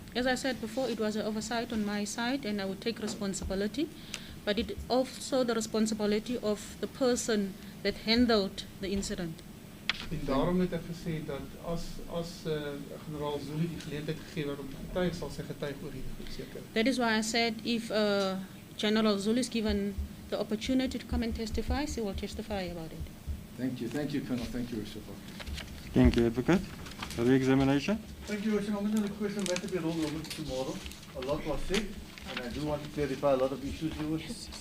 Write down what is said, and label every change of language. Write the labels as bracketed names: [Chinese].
[English] as I said before, it was an oversight on my side and I would take responsibility, but it also the responsibility of the person that handled the incident. [Afrikaans] En daarom het ek gesê dat as generaal Zulu die geleentheid gegee word om te getuig, sal sy getuig oor hierdie goed seker. [English] That is why I said if General Zulu is given the opportunity to come and testify, he will testify about it. Thank you, Colonel. Thank you, Worship. Thank you, Advocate. Re-examination. Thank you, Worship. I'm going to request a matter be rolled over to tomorrow. A lot was said, and I do want to clarify a lot of issues, Your Worship.